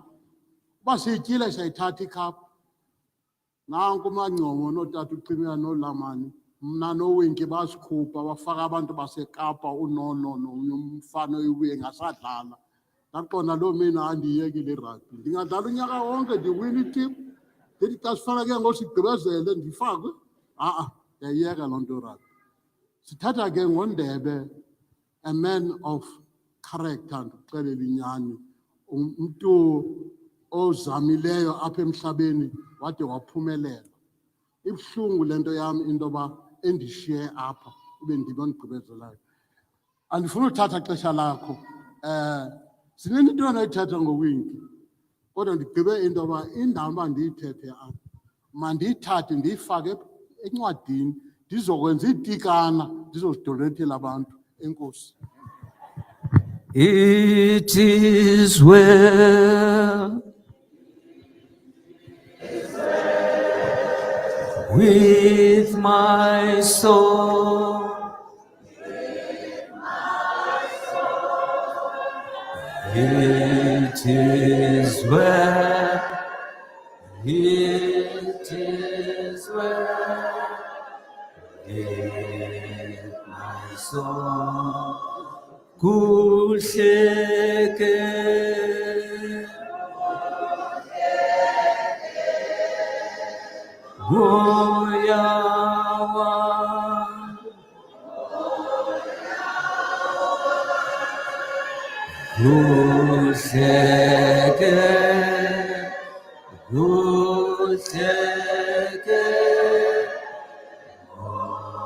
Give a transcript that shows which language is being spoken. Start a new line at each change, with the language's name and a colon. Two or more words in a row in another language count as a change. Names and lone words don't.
Xhosa: Uba siyityile siyayithatha ikhaphu. Nanku uMangcobo nootata uXimiya noLamani, mna noWinky basikhupha bafaka abantu baseKapa, uNono nomnye umfana oyibuye ngasadlala. Ndaqonda loo mini andiyiyekile irugby. Ndingadlala unyaka wonke ndiwina iteam. Ndithi xa sifana ke ngosigqibezele ndifakwe. Ndiyayiyeka loo nto irugby. Sithatha ke ngoNdebe,
English: a man of character,
Xhosa: ndikuxelela inyani, umntu ozamileyo apha emhlabeni wade waphumelela. Ibuhlungu le nto yam into yoba endishiye apha ube ndim ondigqibezelayo. Andifuna uthatha xesha lakho. Zininzi into endinoyithetha ngoWinky, kodwa ndigqibe into yoba indawo uba ndiyithethe apha mandiyithathe ndiyifake encwadini ndizokwenza iitikana ndizozidonethela abantu. Enkosi.
English: It is well with my soul. It is well. It is well with my soul.
Xhosa: Kuhleke Goyawa Kuhleke Kuhleke